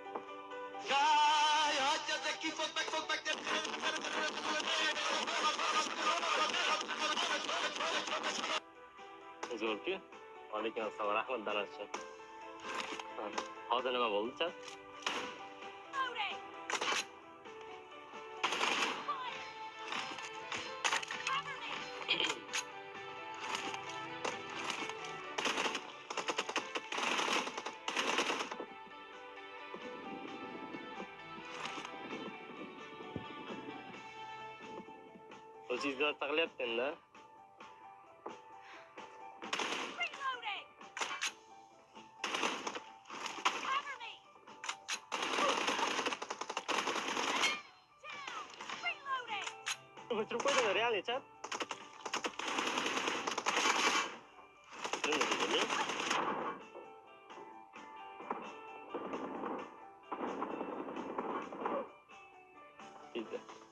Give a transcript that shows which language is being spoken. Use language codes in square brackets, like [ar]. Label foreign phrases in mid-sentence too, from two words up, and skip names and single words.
[uz] Zo'rku. Alaykum assalom, rahmat Danascha. Hozir nima bo'ldi, chat? [en] Loading. Fire. Cover me. [uz] O'zingizlar taqlayapti-da. [en] Reloading. Cover me. Down. Reloading. [uz] O'chirib qo'ydinglar, [en] real chat. [uz] Pizza.